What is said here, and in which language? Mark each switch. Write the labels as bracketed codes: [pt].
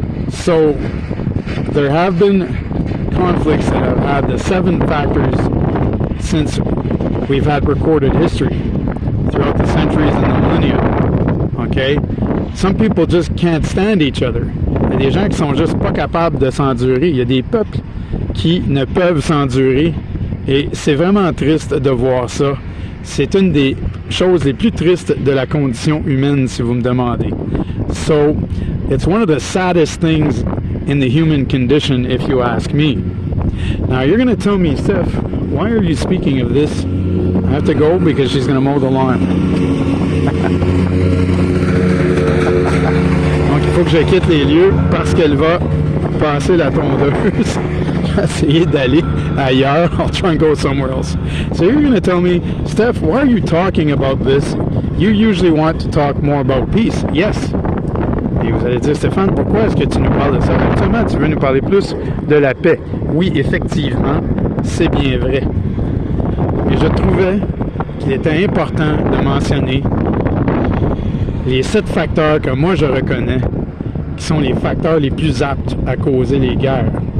[en] So, there have been conflicts that have had the 7 factors since we've had recorded history throughout the centuries and the millennia. Okay? Some people just can't stand each other. [fr] Il y a des gens qui sont juste pas capables de s'endurer. Il y a des peuples qui ne peuvent s'endurer et c'est vraiment triste de voir ça. C'est une des choses les plus tristes de la condition humaine, si vous me demandez. [en] So, it's one of the saddest things in the human condition, if you ask me. Now, you're going to tell me, Steph, why are you speaking of this? I have to go because she's going to mow the lawn. [fr] Donc, il faut que je quitte les lieux parce qu'elle va passer la tondeuse. Essayer d'aller ailleurs. [en] I'll try and go somewhere else. So you're going to tell me, Steph, why are you talking about this? You usually want to talk more about peace. Yes. [fr] Et vous allez dire, Stéphane, pourquoi est-ce que tu nous parles de ça? Actuellement, tu veux nous parler plus de la paix. Oui, effectivement, c'est bien vrai. Et je trouvais qu'il était important de mentionner les 7 facteurs que moi je reconnais qui sont les facteurs les plus aptes à causer les guerres.